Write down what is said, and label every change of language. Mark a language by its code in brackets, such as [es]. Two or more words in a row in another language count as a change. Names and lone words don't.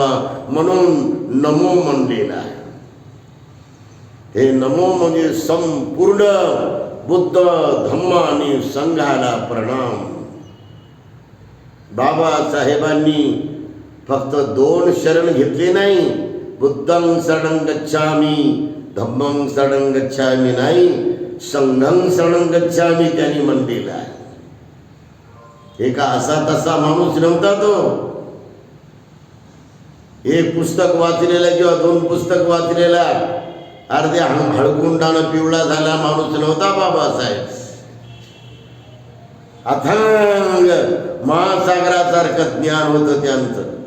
[mr] म्हणून नमो म्हणलेला आहे. हे नमो म्हणजे संपूर्ण बुद्ध धम्म आणि संघाला प्रणाम. बाबासाहेबांनी फक्त 2 शरण घेतले नाही, [pi] बुद्धं शरणं गच्छामी, धम्मं शरणं गच्छामी नाही, संघं शरणं गच्छामी [mr] त्यांनी म्हणलेलं आहे. एका असा तसा माणूस नव्हता तो. एक पुस्तक वाचलेला किंवा 2 पुस्तक वाचलेला अर्ध्या हळकुंडानं पिवळा झाला माणूस नव्हता बाबासाहेब. अथांग महासागरासारखं ज्ञान होतं त्यांचं.